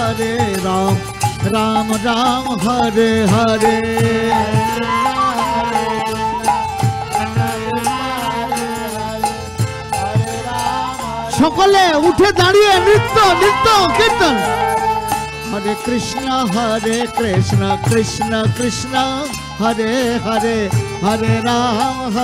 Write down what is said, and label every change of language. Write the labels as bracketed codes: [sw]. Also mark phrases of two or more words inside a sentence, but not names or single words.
[sa] राम राम हरे हरे [bn] সকলে উঠে দাঁড়িয়ে নৃত্য নৃত্য কীর্তন [sa] हरे कृष्ण कृष्ण कृष्ण हरे हरे हरे राम